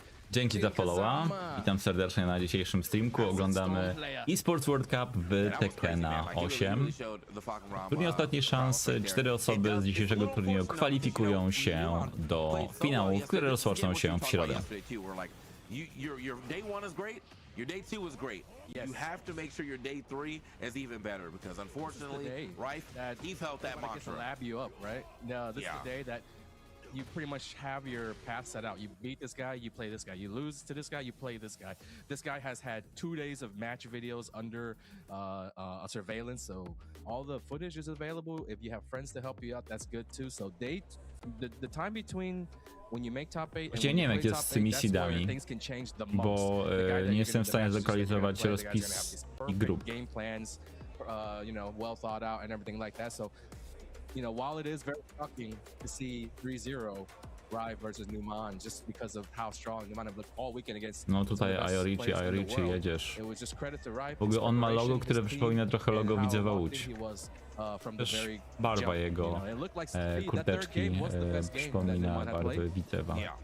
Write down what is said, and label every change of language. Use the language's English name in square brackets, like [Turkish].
[Polish] Dzięki za followa. Witam serdecznie na dzisiejszym streamku. Oglądamy eSports World Cup w Tekkena 8. Turniej ostatniej szansy. 4 osoby z dzisiejszego turnieju kwalifikują się do finałów, które rozpoczną się w środę. [English] Your day 2 was great. You have to make sure your day 3 is even better because unfortunately, Rife, he felt that mantra. Lab you up, right? No, this is the day that you pretty much have your path set out. You beat this guy, you play this guy. You lose to this guy, you play this guy. This guy has had 2 days of match videos under a surveillance, so all the footage is available. If you have friends to help you out, that's good too. So the time between when you make top 8 and [Polish] nie wiem jak jest z tymi seedami, bo nie jestem w stanie zlokalizować rozpis i grup. [English] Game plans, you know, well thought out and everything like that. So, you know, while it is very shocking to see 3-0 Rive versus Numan just because of how strong Numan have looked all weekend against. [Polish] No tutaj Iorici jedziesz. W ogóle on ma logo, które przypomina trochę logo Widzewa Łódź. Też barwa jego kurteczki przypomina barwy Widzewa.